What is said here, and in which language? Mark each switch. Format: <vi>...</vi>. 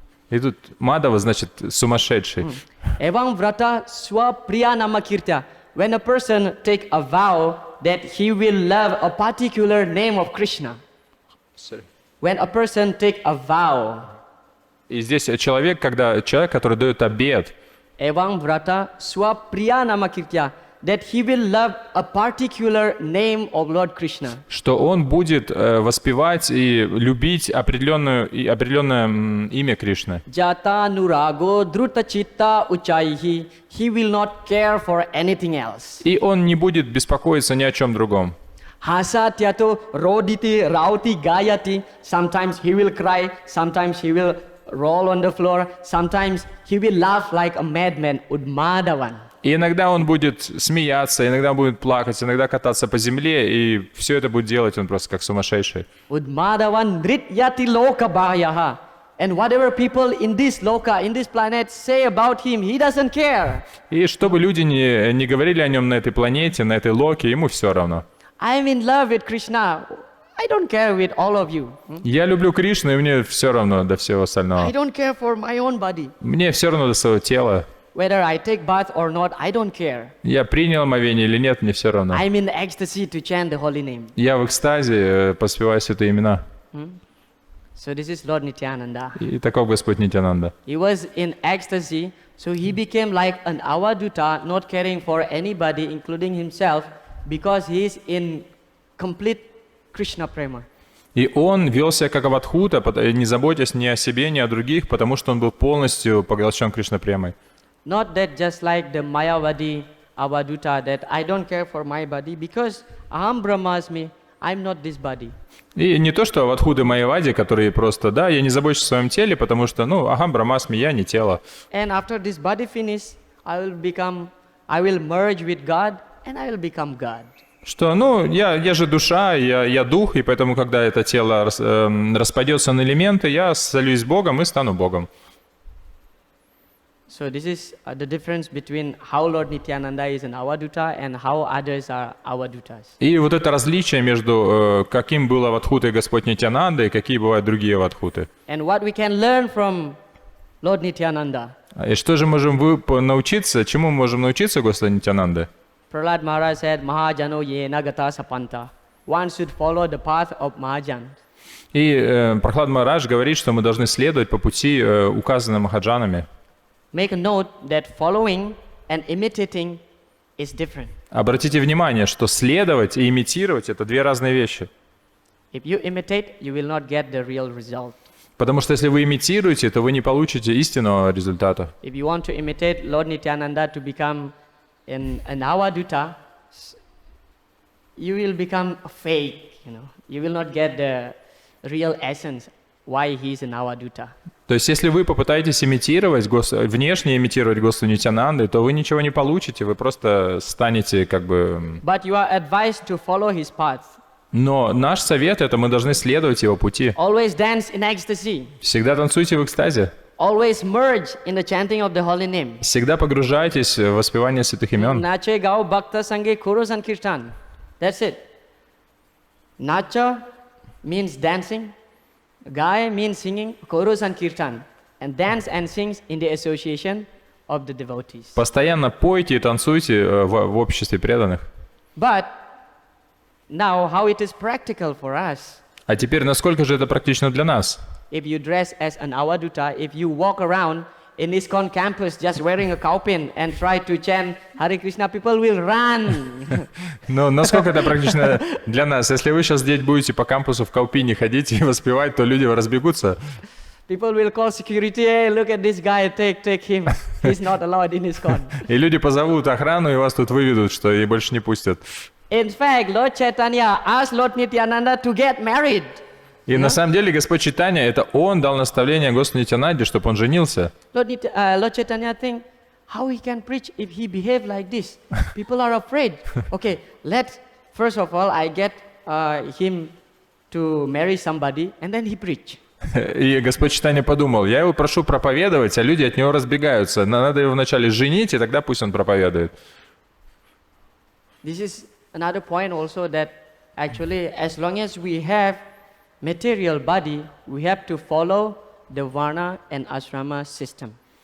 <ru>И тут Мадава значит сумасшедший.</ru> <sa>Evam vrata swapriyanama kirtya.</sa> <en>When a person take a vow that he will love a particular name of Krishna. When a person take a vow.</en> <ru>И здесь человек, который дает обет,</ru> <sa>Evam vrata swapriyanama kirtya,</sa> <en>that he will love a particular name of Lord Krishna.</en> <ru>что он будет воспевать и любить определенное имя Кришны.</ru> <sa>Jata nurago druta chitta uchaihi,</sa> <en>he will not care for anything else.</en> <ru>И он не будет беспокоиться ни о чем другом.</ru> <sa>Hasatyato roditi rauti gayati,</sa> <en>sometimes he will cry, sometimes he will roll on the floor, sometimes he will laugh like a madman,</en> <sa>udmadavan.</sa> <ru>И иногда он будет смеяться, иногда он будет плакать, иногда кататься по земле, и все это будет делать он просто как сумасшедший.</ru> <sa>Udmadavan nrityati loka bhayaha.</sa> <en>And whatever people in this loka, in this planet say about him, he doesn't care.</en> <ru>И чтобы люди не говорили о нем на этой планете, на этой локе, ему все равно.</ru> <en>I'm in love with Krishna. I don't care with all of you.</en> <ru>Я люблю Кришну, и мне все равно до всего остального.</ru> <en>I don't care for my own body.</en> <ru>Мне все равно до своего тела.</ru> <en>whether I take bath or not, I don't care.</en> <ru>Я принял омовение или нет, мне все равно.</ru> <en>I'm in ecstasy to chant the holy name.</en> <ru>Я в экстазе поспеваю святые имена.</ru> <en>So this is Lord Nityananda.</en> <ru>И таков Господь Нитянанда.</ru> <en>He was in ecstasy, so he became like an avaduta, not caring for anybody, including himself, because he is in complete Krishna prema.</en> <ru>И он вел себя как авадхута, не заботясь ни о себе, ни о других, потому что он был полностью поглощен Кришна-премой.</ru> <en>Not that just like the Mayavadi avaduta, that I don't care for my body, because</en> <sa>Aham Brahmasmi,</sa> <en>I'm not this body.</en> <ru>И не то, что авадхуты Майявади, которые просто, да, я не забочусь о своем теле, потому что,</ru> <sa>Ахам Брахмасми,</sa> <ru>я не тело.</ru> <en>And after this body finish, I will merge with God, and I will become God.</en> <ru>Что, я же душа, я дух, и поэтому, когда это тело распадется на элементы, я солюсь с Богом и стану Богом.</ru> <en>So this is the difference between how Lord Nityananda is an avaduta and how others are avadutas.</en> <ru>И вот это различие между каким был авадхутой Господь Нитянанда и какие бывают другие авадхуты.</ru> <en>And what we can learn from Lord Nityananda.</en> <ru>И что же можем научиться, чему мы можем научиться Господа Нитянанды?</ru> <en>Prahlad Maharaj said,</en> <sa>Mahajano yena gata sapanta.</sa> <en>One should follow the path of Mahajan.</en> <ru>И Прахлад Махарадж говорит, что мы должны следовать по пути, указанным Махаджанами.</ru> <en>Make a note that following and imitating is different.</en> <ru>Обратите внимание, что следовать и имитировать — это две разные вещи.</ru> <en>If you imitate, you will not get the real result.</en> <ru>Потому что если вы имитируете, то вы не получите истинного результата.</ru> <en>If you want to imitate Lord Nityananda to become an avaduta, you will become fake, You will not get the real essence why he is an avaduta.</en> <ru>То есть, если вы попытаетесь имитировать, внешне имитировать Господа Нитянанды, то вы ничего не получите, вы просто станете как бы...</ru> <en>But you are advised to follow his path.</en> <ru>Но наш совет — это мы должны следовать его пути.</ru> <en>Always dance in ecstasy.</en> <ru>Всегда танцуйте в экстазе.</ru> <en>Always merge in the chanting of the holy name.</en> <ru>Всегда погружайтесь в воспевание святых имен.</ru> <bn>Nache gao bhakta sange kuro sankirtan.</bn> <en>That's it. Nacha means dancing. Gai means singing, chorus and kirtan, and dance and sings in the association of the devotees.</en> <ru>Постоянно пойте и танцуйте в обществе преданных.</ru> <en>But now, how it is practical for us?</en> <ru>А теперь, насколько же это практично для нас?</ru> <en>If you dress as an avaduta, if you walk around in ISKCON campus just wearing a cowpin and try to chant Hare Krishna, people will run.</en> <ru>Но насколько это практично для нас? Если вы сейчас здесь будете по кампусу в каупине ходить и воспевать, то люди разбегутся.</ru> <en>People will call security, hey, look at this guy, take him. He's not allowed in ISKCON.</en> <ru>И люди позовут охрану, и вас тут выведут, что и больше не пустят.</ru> <en>In fact, Lord Chaitanya asked Lord Nityananda to get married.</en> <ru>И на самом деле Господь Чайтанья, это Он дал наставление Господу Нитянанде, чтобы он женился.</ru> <en>Lord Chaitanya think, how he can preach if he behave like this? People are afraid. Okay, first of all, I get him to marry somebody, and then he preach.</en> <ru>И Господь Чайтанья подумал, я его прошу проповедовать, а люди от него разбегаются. Надо его вначале женить, и тогда пусть он проповедует.</ru> <en>This is another point also that actually, as long as we have material body, we have to follow the varna and ashrama system.</en>